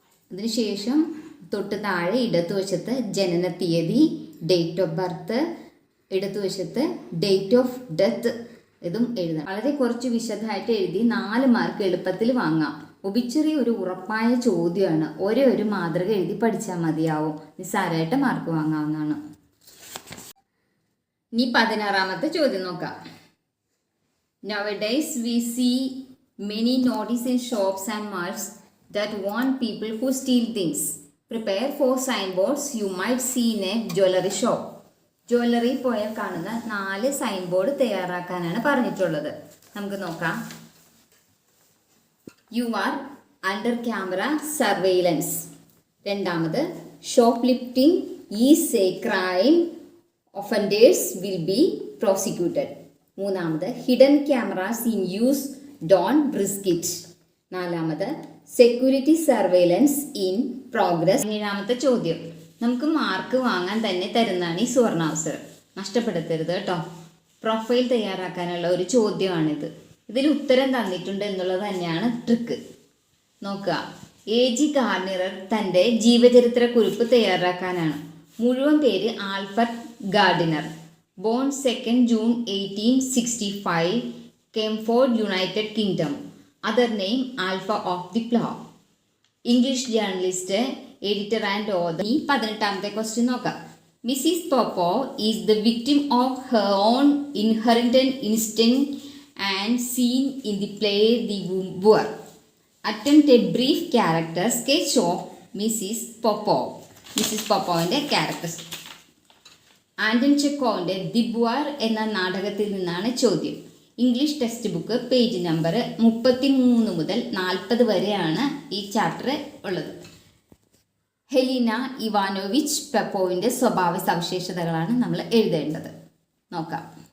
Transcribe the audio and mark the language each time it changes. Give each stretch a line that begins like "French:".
Malayalam: അതിനുശേഷം തൊട്ട് താഴെ ഇടതുവശത്ത് ജനന തീയതി, ഡേറ്റ് ഓഫ് ബർത്ത്, ഇടതുവശത്ത് ഡേറ്റ് ഓഫ് ഡെത്ത് ഇതും എഴുതണം. വളരെ കുറച്ച് വിശദമായിട്ട് എഴുതി 4 മാർക്ക് എളുപ്പത്തിൽ വാങ്ങാം. ഒബിച്വറി ഒരു ഉറപ്പായ ചോദ്യമാണ്. ഒരു മാതൃക എഴുതി പഠിച്ചാൽ മതിയാവും. നിസ്സാരമായിട്ട് മാർക്ക് വാങ്ങാവുന്നതാണ്. ഇനി 16ാമത്തെ ചോദ്യം നോക്കാം.
English: Nowadays we see many notices in shops and malls that warn people who steal things. Prepare 4 signboards you might see in a jewelry shop.
Malayalam: Jewellery പോയാൽ കാണുന്ന 4 സൈൻ ബോർഡ് തയ്യാറാക്കാനാണ് പറഞ്ഞിട്ടുള്ളത്. നമുക്ക് നോക്കാം.
English: You are under camera surveillance. 2ാമത്, shoplifting is a crime, offenders will be prosecuted. 3ാമത്, hidden cameras in use, don't risk it. 4ാമത്, security surveillance in progress.
Malayalam: 7ാമത്തെ ചോദ്യം നമുക്ക് mark വാങ്ങാൻ തന്നെ തരുന്നതാണ് ഈ സുവർണാവസരം. നഷ്ടപ്പെടുത്തരുത് കേട്ടോ. പ്രൊഫൈൽ തയ്യാറാക്കാനുള്ള ഒരു ചോദ്യമാണിത്. ഇതിൽ ഉത്തരം തന്നിട്ടുണ്ട് എന്നുള്ളത് തന്നെയാണ് ട്രിക്ക്. നോക്കുക. A.G. ഗാർണിയർ തൻ്റെ ജീവചരിത്ര കുറിപ്പ് തയ്യാറാക്കാനാണ്. മുഴുവൻ പേര് Alfred Gardiner.
English: Born 2nd June 1865, came for United Kingdom. Other name Alpha of the Plough. English journalist, editor and author.
Malayalam: ഈ 18ാമത്തെ ക്വസ്റ്റ്യൻ നോക്കാം.
English: Mrs. Popoff is the victim of her own inherent instinct and seen in the play The Boor. Attempt a brief character sketch of Mrs. Popoff. Mrs.
Malayalam: Popoffിൻ്റെ character. Anton ചെക്കോവിൻ്റെ the ബുവാർ എന്ന നാടകത്തിൽ നിന്നാണ് ചോദ്യം. English text book page number 33 മുതൽ 40 വരെയാണ് ഈ chapter ഉള്ളത്. Helena Ivanovich പെപ്പോവിൻ്റെ സ്വഭാവ സവിശേഷതകളാണ് നമ്മൾ എഴുതേണ്ടത്. നോക്കാം.